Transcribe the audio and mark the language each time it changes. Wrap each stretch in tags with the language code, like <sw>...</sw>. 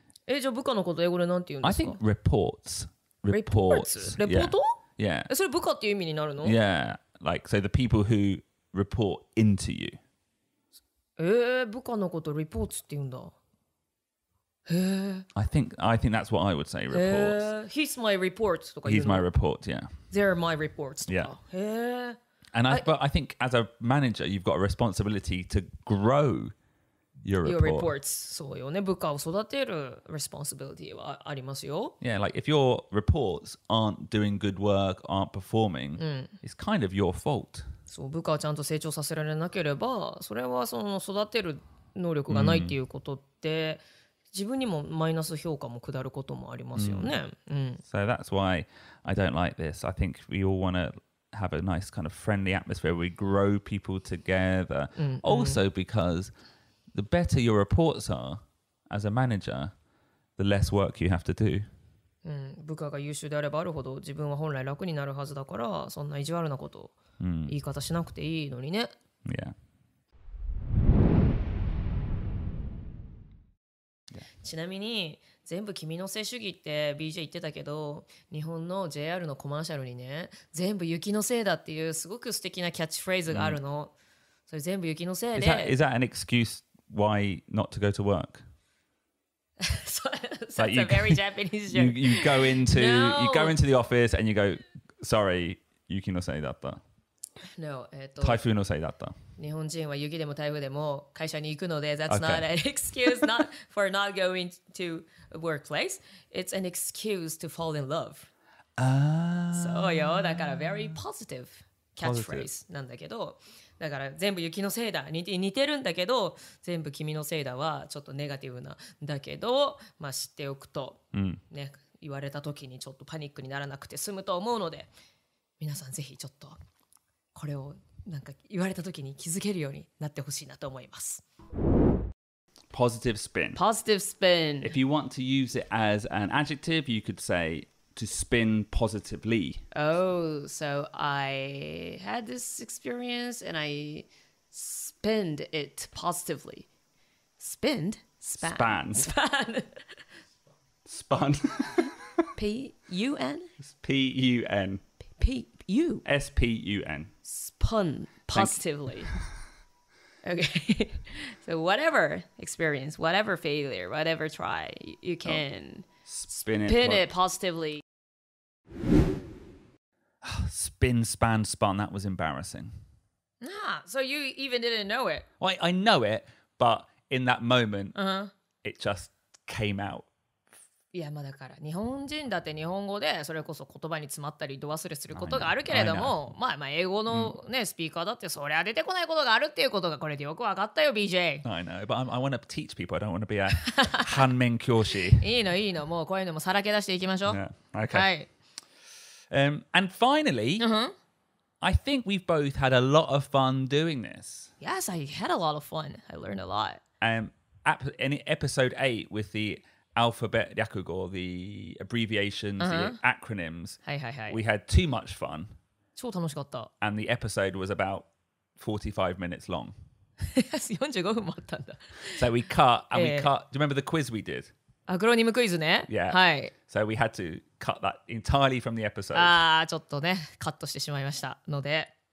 <ja>じゃあ部下のこと英語でなんて言うんですか</ja> <en>I think reports. Reports?</en> <ja>レポート</ja> <en>Yeah.</en> <ja>それ部下っていう意味になるの</ja> <en>Yeah. Like, so the people who report into you.</en> <ja>部下のこと reports って言うんだ。へえ。</ja> <en>I think that's what I would say, reports. He's my reports</en> <ja>とか言う</ja> <en>He's</en> <ja>の</ja> <en>my report, yeah. They're my reports とか。 Yeah.</en> <ja>へえ。</ja> <en>But I think as a manager, you've got a responsibility to grow your report. Your reports.</en> <ja>そうよね。部下を育てる responsibility はありますよ。</ja> <en>Yeah, like if your reports aren't doing good work, aren't performing, it's kind of your fault.</en> <ja>そう部下をちゃんと成長させられなければそれはその育てる能力がないっていうことって、自分にもマイナス評価も下ることもありますよね。</ja> <en>So that's why I don't like this. I think we all want to have a nice kind of friendly atmosphere where we grow people together. Also because the better your reports are as a manager, the less work you have to do.</en> <ja>部下が優秀であればあるほど自分は本来楽になるはずだからそんな意地悪なこと言い方しなくていいのにね。</ja> <en>Yeah.</en> <ja>ちなみに全部君のせい主義って BJ 言ってたけど、日本の JR のコマーシャルにね、全部雪のせいだっていうすごく素敵なキャッチフレーズがあるの。それ全部雪のせいで。</ja> <en>Is that an excuse why not to go to work? So that's a very Japanese joke. You go into No. you go into the office and you go, sorry,</en> <ja>雪のせいだった。</ja> <en>No,</en> <ja>台風のせいだった。日本人は雪でも台風でも会社に行くので</ja> <en>That's Okay. not an excuse not for not going to a workplace. It's an excuse to fall in love.</en> <ja>そうよ。だから</ja> <en>very positive catchphrase</en> <ja>なんだけど、だから全部雪のせいだ似てるんだけど、全部君のせいだはちょっとネガティブなんだけど、まあ知っておくと、ね、言われた時にちょっとパニックにならなくて済むと思うので、皆さんぜひちょっとこれをなんか言われた時に気づけるようになってほしいなと思います。</ja> <en>Positive spin. Positive spin. If you want to use it as an adjective, you could say to spin positively. Oh, so I had this experience and I spinned it positively. Spinned? Span. Span. Spun. P-U-N? P-U-N. P-U. S-P-U-N. Spun positively. Okay. So whatever experience, whatever failure, whatever try, you can Spin it positively. Spin, span, spun. That was embarrassing. Ah, so you even didn't know it. Well, I know it, but in that moment, it just came out.</en> <ja>いやまあだから日本人だって日本語でそれこそ言葉に詰まったり度忘れすることがあるけれども、まあ英語のね、スピーカーだってそりゃ出てこないことがあるっていうことがこれでよく分かったよ BJ。</ja> <en>I know, but I want to teach people. I don't want to be a</en> <ja>hanmen kyoshi. いいのもうこういうのもさらけ出していきましょう。</ja> <en>Yeah. Okay.</en> <ja>はい。</ja> <en>And finally, I think we've both had a lot of fun doing this. Yes, I had a lot of fun. I learned a lot. In episode 8 with the alphabet ryakugo, the abbreviations, the acronyms,</en> <ja>はいはいはい。</ja> <en>we had too much fun,</en> <ja>超楽しかった。</ja> <en>and the episode was about 45 minutes long.</en> <ja>45分もあったんだ。</ja> <en>So we cut, and we cut. Do you remember the quiz we did?</en> <ja>アクロニムクイズね。</ja> <en>Yeah.</en> <ja>はい。</ja> <en>So we had to cut that entirely from the episode.</en> <ja>ちょっとね、カットしてしまいましたので。</ja>